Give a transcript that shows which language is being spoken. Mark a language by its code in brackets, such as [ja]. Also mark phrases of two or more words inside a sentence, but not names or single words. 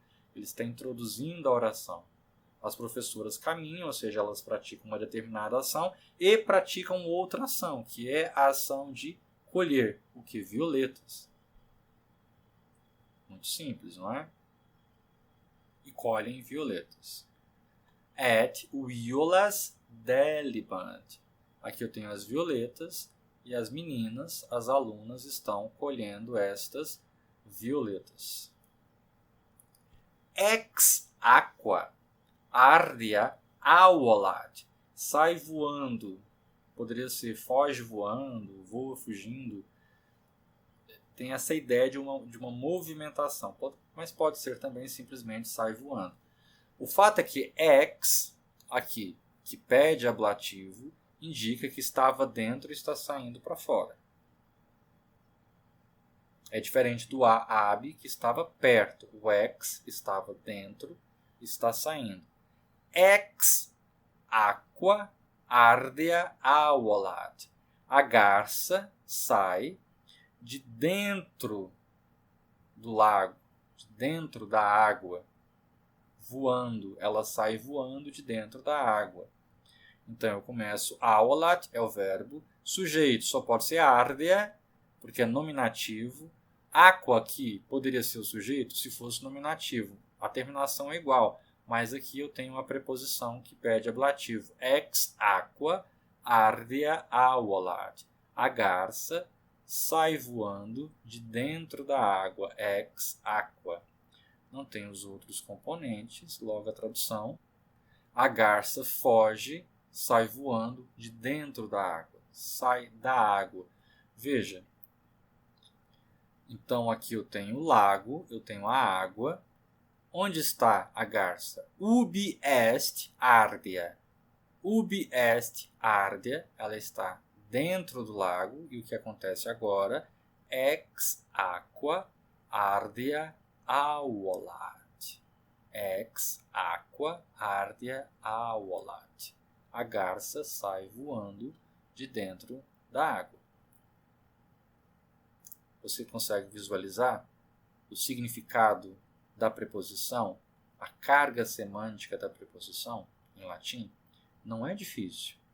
[pt] Ele está introduzindo a oração. As professoras caminham, ou seja, elas praticam uma determinada ação e praticam outra ação, que é a ação de colher. O que? Violetas. Muito simples, não é? E colhem violetas. [la] Et violas delibant. [pt] Aqui eu tenho as violetas e as meninas, as alunas, estão colhendo estas violetas. [la] Ex aqua ardia avolat. [pt] Sai voando. Poderia ser foge voando, voa fugindo. Tem essa ideia de uma movimentação, mas pode ser também simplesmente sai voando. O fato é que ex, aqui, que pede ablativo, indica que estava dentro e está saindo para fora. É diferente do ab, que estava perto. O ex estava dentro, está saindo. [la] Ex aqua ardea avolat. [pt] A garça sai de dentro do lago, de dentro da água, voando. Ela sai voando de dentro da água. Então eu começo avolat, é o verbo. Sujeito só pode ser ardea, porque é nominativo. Aqua aqui poderia ser o sujeito se fosse nominativo. A terminação é igual, mas aqui eu tenho uma preposição que pede ablativo. [la] Ex aqua ardea avolat. [pt] A garça sai voando de dentro da água. [la] Ex aqua. [pt] Não tem os outros componentes, logo a tradução. A garça foge, sai voando de dentro da água. Sai da água. Veja. Então aqui eu tenho o lago, eu tenho a água. Onde está a garça? [la] Ubi est ardea. Ubi est ardea. [pt] Ela está dentro do lago. E o que acontece agora? [la] Ex aqua ardea avolat. Ex aqua ardea avolat. [pt] A garça sai voando de dentro da água. Você consegue visualizar o significado da preposição, a carga semântica da preposição em latim? Não é difícil.